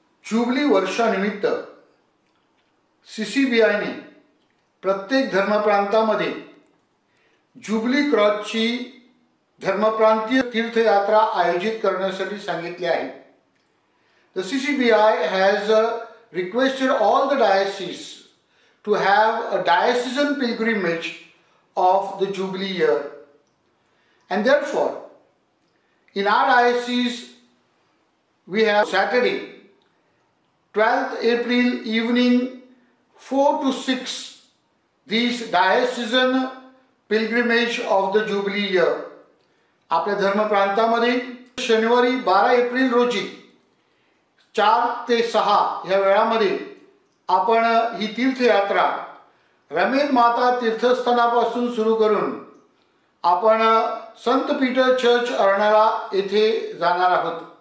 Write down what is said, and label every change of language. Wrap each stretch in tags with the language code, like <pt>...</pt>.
<mr>Jubilee वर्षानिमित्त CCBIने प्रत्येक धर्मप्रांतामध्ये jubilee क्रॉसची धर्मप्रांतीय तीर्थयात्रा आयोजित करण्यासाठी सांगितले आहे.</mr> <en>The CCBI has requested all the dioceses to have a diocesan pilgrimage of the Jubilee year. And therefore, in our diocese, we have Saturday, 12th April evening, 4 to 6, these diocesan pilgrimage of the Jubilee year.</en> <mr>आपल्या धर्मप्रांतामध्ये शनिवारी 12 April रोजी 4 ते 6 ह्या वेळामध्ये आपण ही तीर्थयात्रा रमेद माता तीर्थस्थानापासून सुरू करून आपण संत पीटर चर्च अर्नाळा येथे जाणार आहोत.</mr>